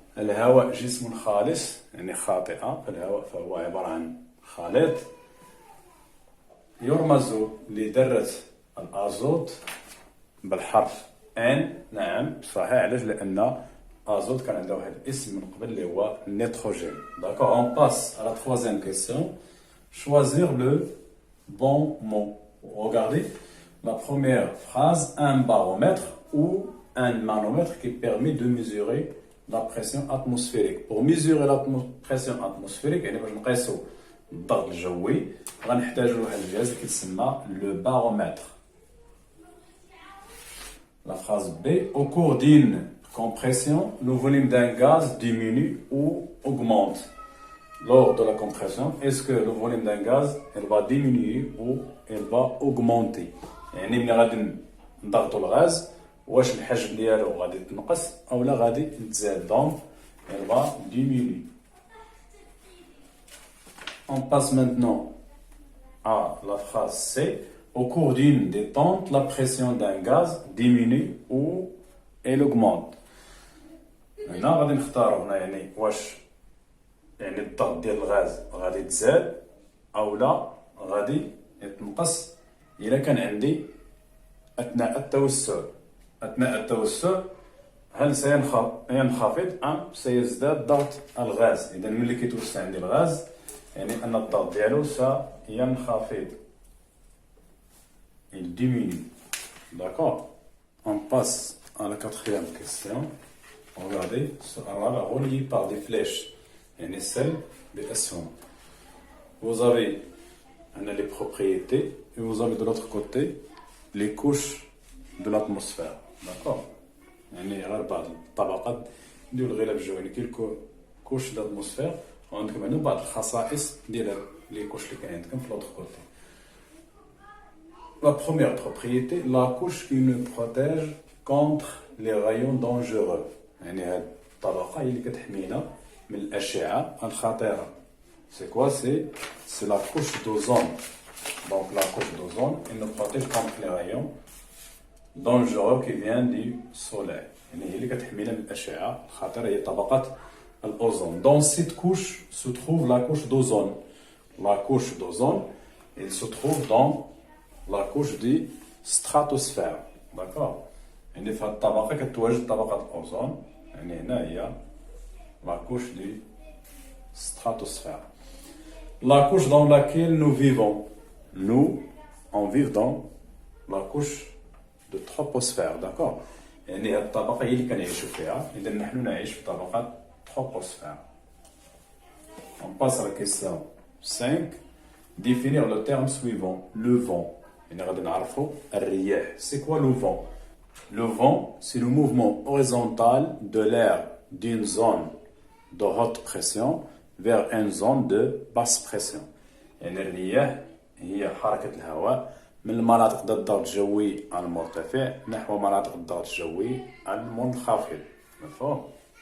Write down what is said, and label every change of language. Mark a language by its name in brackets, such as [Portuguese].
[Arabic] الهواء جسم خالص، يعني خاطئة. الهواء فهو عبارة عن خليط. يرمز لذرة الأزوت بالحرف N. نعم صحيح. علاش؟ لأن azote كان عنده واحد الاسم من قبل اللي هو nitrogène. [French] D'accord? On passe à la troisième question. Choisir le bon mot. Regardez la première phrase, un baromètre ou un manomètre qui permet de mesurer la pression atmosphérique. Pour mesurer la pression atmosphérique، [Arabic] يعني باش نقيسوا الضغط الجوي غنحتاجوا لواحد الجهاز اللي كيتسمى le baromètre. [French] La phrase B, au cours d'une compression, le volume d'un gaz diminue ou augmente. Lors de la compression, est-ce que le volume d'un gaz elle va diminuer ou elle va augmenter? [Arabic] يعني ملي غادي نضغطوا الغاز واش الحجم ديالو غادي تنقص او لا غادي تزاد؟ [French] donc elle va diminuer. On passe maintenant à la phrase C. Au cours d'une détente, la pression d'un gaz diminue ou elle augmente. [Arabic] هنا غادي نختاروا هنا يعني واش يعني الضغط ديال الغاز غادي تزاد او لا غادي يتنقص الا كان عندي اثناء التوسع هل سينخفض ام سيزداد ضغط الغاز. اذا ملي كيتوسع عندي الغاز يعني ان الضغط ديالو سينخفض. [French] Il diminue. D'accord. On passe à la quatrième question. Regardez, ce arabe relié par des flèches. [Arabic] يعني celle بأسهم. [French] Vous avez les propriétés et vous avez de l'autre côté les couches de l'atmosphère. D'accord. [Arabic] يعني غير بعض الطبقات نديرو الغلاف الجوي كاين كوش d'atmosphère وعندكم هنا بعض الخصائص ديال لي كوش اللي كاين عندكم في [French] l'autre côté. La première propriété, la couche qui nous protège contre les rayons dangereux. [Arabic] يعني هاد الطبقة هي اللي كتحمينا من الأشعة الخطيرة. [French] C'est quoi? C'est la couche d'ozone. Donc la couche d'ozone, elle nous protège contre les rayons dangereux qui viennent du soleil. [Arabic] يعني هي اللي كتحمينا من الأشعة الخطيرة هي طبقة الأوزون. [French] Dans cette couche se trouve la couche d'ozone. La couche d'ozone, elle se trouve dans la couche du stratosphère. D'accord. [Arabic] يعني في هاد الطبقة كتواجد طبقة الأوزون. يعني هنا هي [French] la couche du stratosphère. La couche dans laquelle nous vivons. Nous, on vit dans la couche de troposphère. D'accord. [Arabic] يعني هاد الطبقة هي اللي كنعيشو فيها. إذا نحن نعيش في طبقة troposphère. [French] On passe à la question 5. Définir le terme suivant. Le vent. [Arabic] يعني غادي نعرفو الرياح. [French] C'est quoi le vent? Le vent, c'est le mouvement horizontal de l'air d'une zone de haute pression vers une zone de basse pression. [Arabic] يعني الرياح هي حركة الهواء من المناطق ذات الضغط الجوي المرتفع نحو مناطق الضغط الجوي المنخفض. مفهوم؟